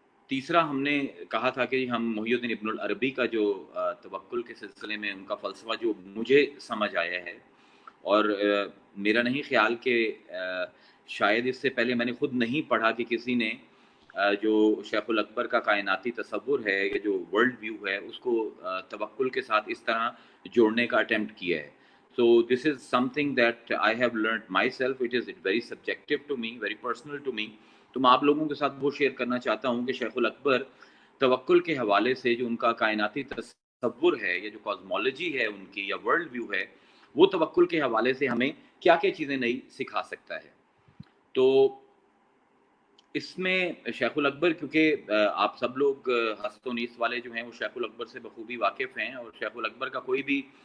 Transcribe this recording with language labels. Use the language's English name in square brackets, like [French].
[Urdu] تیسرا ہم نے کہا تھا کہ ہم محی الدین ابن العربی کا جو توکل کے سلسلے میں ان کا فلسفہ جو مجھے سمجھ آیا ہے، اور میرا نہیں خیال کہ شاید اس سے پہلے میں نے خود نہیں پڑھا کہ کسی نے جو شیخ الاکبر کا کائناتی تصور ہے یا جو ورلڈ ویو ہے اس کو توکل کے ساتھ اس طرح جوڑنے کا اٹیمپٹ کیا ہے۔ [English] So this is something that I have learned myself. It is very subjective to me, very personal to me. [Urdu] تو میں آپ لوگوں کے ساتھ وہ شیئر کرنا چاہتا ہوں کہ شیخ الاکبر توکل کے حوالے سے جو ان کا کائناتی تصور ہے یا جو کازمولوجی ہے ان کی یا ورلڈ ویو ہے، وہ توکل کے حوالے سے ہمیں کیا کیا چیزیں نئی سکھا سکتا ہے۔ تو اس میں شیخ الاکبر، کیونکہ آپ سب لوگ حسد و نیس والے جو ہیں وہ شیخ الاکبر سے بخوبی واقف ہیں، اور شیخ الاکبر کا کوئی بھی